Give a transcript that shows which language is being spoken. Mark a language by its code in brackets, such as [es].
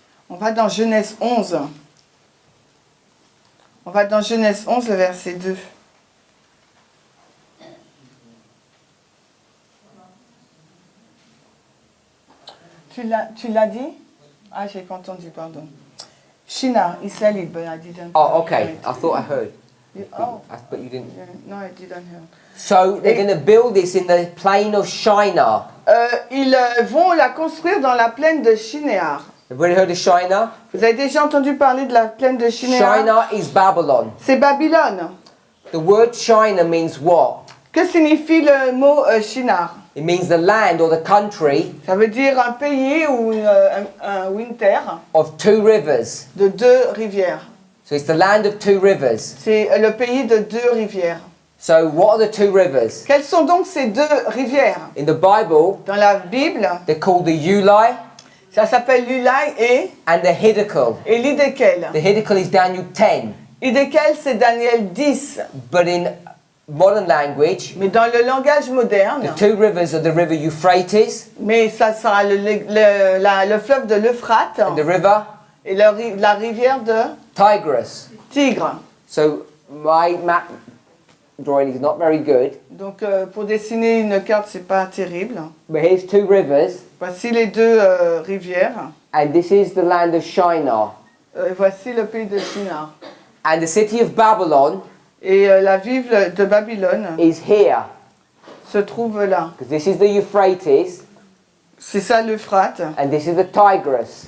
[fr] On va dans Genèse 11. On va dans Genèse 11, le verset 2. Tu l'as dit? Ah, j'ai pas entendu, pardon. [en] Shinar, he said it, but I didn't. Oh, okay. I thought I heard. Oh, But you didn't. yeah, no, I didn't hear. So they're going to build this in the plain of Shinar. [fr] Ils vont la construire dans la plaine de Shinéar. [en] Everybody heard of Shinar? [fr] Vous avez déjà entendu parler de la plaine de Shinéar? [en] Shinar is Babylon. [fr] C'est Babylone. [en] The word Shinar means what? [fr] Que signifie le mot Shinar? [en] It means the land or the country [fr] Ça veut dire un pays ou une terre [en] of two rivers. [fr] de deux rivières. [en] So it's the land of two rivers. [fr] C'est le pays de deux rivières. [en] So what are the two rivers? [fr] Quelles sont donc ces deux rivières? [en] In the Bible, [fr] Dans la Bible, [en] they're called the Ulai [fr] ça s'appelle l'Ulai [en] and the Hiddekel. [fr] et l'Hiddekel. [en] The Hiddekel is Daniel 10. [fr] L'Hiddekel, c'est Daniel 10. [en] But in modern language, [fr] Mais dans le langage moderne, [en] the two rivers are the river Euphrates [fr] mais ça sera le fleuve de l'Euphrate [en] and the river [fr] et la rivière de [en] Tigris. [fr] Tigre. [en] So my map drawing is not very good, [fr] Donc pour dessiner une carte, c'est pas terrible. [en] but here's two rivers, [fr] Voici les deux rivières. [en] and this is the land of Shinar. [fr] Voici le pays de Shinar. [en] And the city of Babylon [fr] Et la ville de Babylone [en] is here, [fr] se trouve là. [en] because this is the Euphrates, [fr] C'est ça l'Euphrate [en] and this is the Tigris.